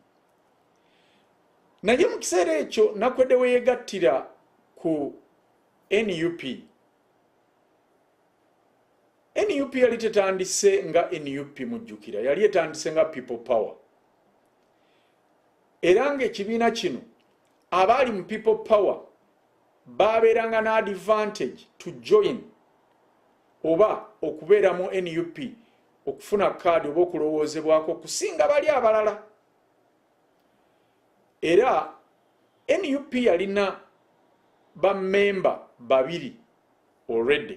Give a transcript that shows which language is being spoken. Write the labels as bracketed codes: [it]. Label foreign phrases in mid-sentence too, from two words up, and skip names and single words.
[lg] Naye mu kiseera ekyo Nakwedde we yegattira ku NUP NUP yali tetandise nga NUP mujjukira, yali etandise nga people power. Era ng'ekibiina kino abaali mu people power babeeranga na [en] advantage to join [lg] oba okubeera mu NUP okufuna kaadi oba okulowoozebwako kusinga bali abalala. Era NUP yalina bammemba babiri already.